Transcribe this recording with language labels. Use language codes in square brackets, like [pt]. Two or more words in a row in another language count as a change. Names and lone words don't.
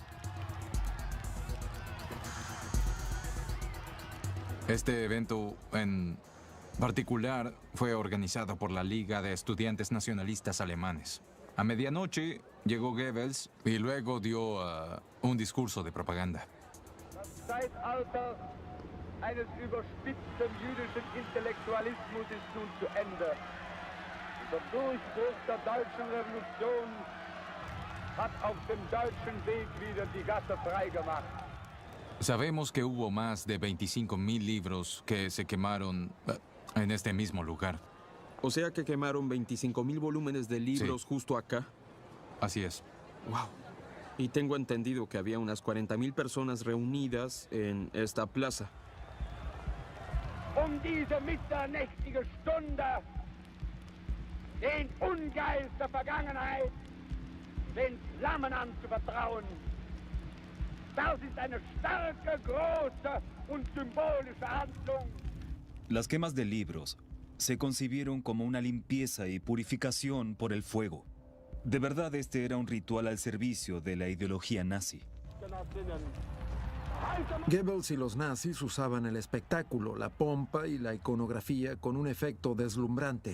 [es] Este evento en particular fue organizado por la Liga de Estudiantes Nacionalistas Alemanes. A medianoche llegó Goebbels y luego dio un discurso de propaganda. [de] Das Zeitalter eines überspitzten jüdischen Intellektualismus ist nun zu Ende. Der Durchbruch der deutschen Revolution hat auf dem deutschen Weg wieder die Gasse freigemacht. [es] Sabemos que hubo más de 25,000 libros que se quemaron en este mismo lugar. O sea que quemaron 25,000 volúmenes de libros Sí. justo acá. Así es. ¡Wow! Y tengo entendido que había unas 40,000 personas reunidas en esta plaza. [de] Diese mitternächtige Stunde den Ungeist der Vergangenheit, den Flammen anzuvertrauen. Das ist eine starke, große und symbolische Handlung. [es] Las quemas de libros se concibieron como una limpieza y purificación por el fuego. De verdad, este era un ritual al servicio de la ideología nazi. Goebbels y los nazis usaban el espectáculo, la pompa y la iconografía con un efecto deslumbrante.